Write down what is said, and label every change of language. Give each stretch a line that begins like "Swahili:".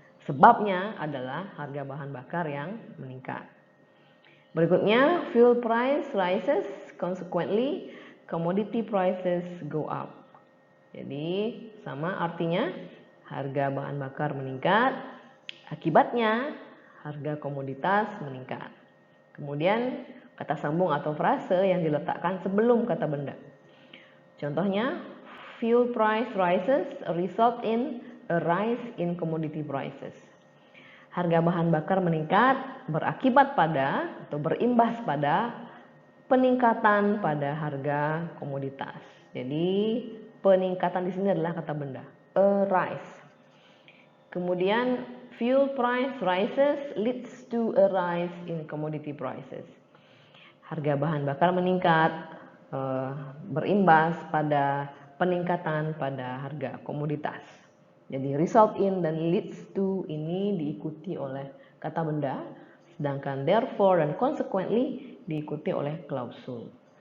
Indonesian: Sebabnya adalah harga bahan bakar yang meningkat.
English: Berikutnya, fuel price rises, consequently commodity prices go up.
Indonesian: Jadi sama artinya harga bahan bakar meningkat, akibatnya harga komoditas meningkat. Kemudian kata sambung atau frase yang diletakkan sebelum kata benda.
English: Contohnya, fuel price rises result in a rise in commodity prices.
Indonesian: Harga bahan bakar meningkat berakibat pada atau berimbas pada peningkatan pada harga komoditas. Jadi peningkatan di sini adalah kata benda,
English: a rise. Kemudian fuel price rises leads to a rise in commodity prices.
Indonesian: Harga bahan bakar meningkat berimbas pada peningkatan pada harga komoditas. Jadi
English: result in
Indonesian: dan
English: leads to
Indonesian: ini diikuti oleh kata benda, sedangkan therefore dan consequently diikuti oleh klausul.